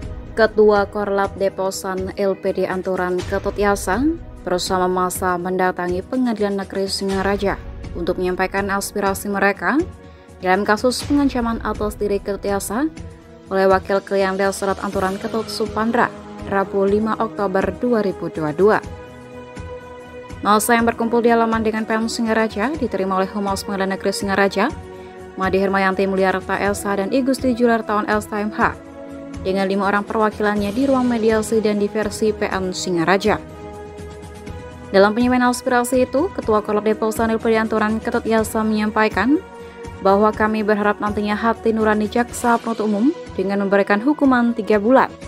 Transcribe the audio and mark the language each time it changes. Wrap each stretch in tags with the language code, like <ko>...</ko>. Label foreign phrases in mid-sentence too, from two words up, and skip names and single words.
<id>Ketua Korlap Deposan LPD Anturan Ketut Yasa bersama massa mendatangi Pengadilan Negeri Singaraja untuk menyampaikan aspirasi mereka dalam kasus pengancaman atas diri Ketut Yasa oleh Wakil Klien Desa Anturan Ketut Supandra, Rabu 5 Oktober 2022. Massa yang berkumpul di halaman dengan PM Singaraja diterima oleh Humas Pengadilan Negeri Singaraja, Madi Hermayanti Mulyarta LSH dan I Gusti Julartawan LSH MH, dengan 5 orang perwakilannya di ruang mediasi dan diversi PM Singaraja. Dalam penyampaian aspirasi itu, Ketua Korlap Deposan LPD Anturan Ketut Yasa menyampaikan bahwa kami berharap nantinya hati nurani jaksa penuntut umum dengan memberikan hukuman 3 bulan.</id>